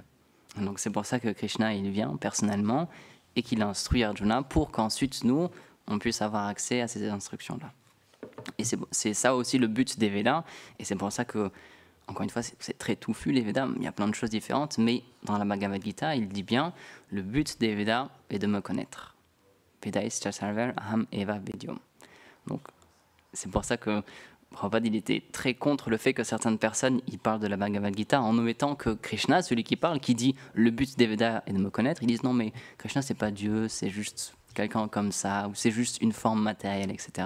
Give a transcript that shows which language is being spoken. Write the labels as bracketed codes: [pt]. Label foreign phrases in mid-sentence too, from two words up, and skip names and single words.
[fr] Et donc, c'est pour ça que Krishna, il vient personnellement, et qu'il instruit Arjuna pour qu'ensuite, nous, on puisse avoir accès à ces instructions-là. Et c'est ça aussi le but des Védas, et c'est pour ça que, encore une fois, c'est très touffu les Védas, il y a plein de choses différentes, mais dans la Bhagavad Gita, il dit bien, le but des Védas est de me connaître. [sa] Vedaischa sarver aham eva vedyom. [fr] Donc, c'est pour ça que Prabhupada, il était très contre le fait que certaines personnes, ils parlent de la Bhagavad Gita en omettant que Krishna, celui qui parle, qui dit le but des Védas est de me connaître, ils disent non mais Krishna c'est pas Dieu, c'est juste quelqu'un comme ça, ou c'est juste une forme matérielle, etc.